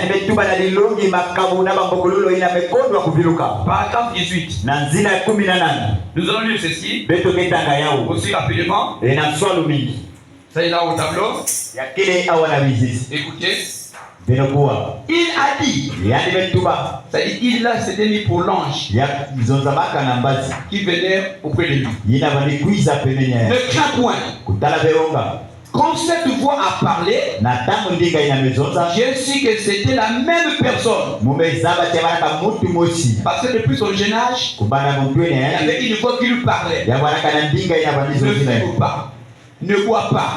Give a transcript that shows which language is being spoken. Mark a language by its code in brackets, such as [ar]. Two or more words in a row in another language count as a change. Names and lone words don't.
[fr] Paragraphe 18. Nous allons lire ceci aussi rapidement. Ça est là au tableau. Écoutez. [kg] Benokuwa. [fr] Il a dit. [kg] Yani betuba. [fr] C'est-à-dire, il là, c'était mis pour l'ange [kg] Zonzabaka na mbazi. [fr] qui venait auprès de lui. [kg] Yina bani kuiza pembeni. [fr] Ne crains point. [kg] Kutala beonga. [fr] Quand cette voix a parlé, j'ai su que c'était la même personne. Parce que depuis son jeune âge, il y avait une voix qui lui parlait. Ne fume pas. Ne bois pas.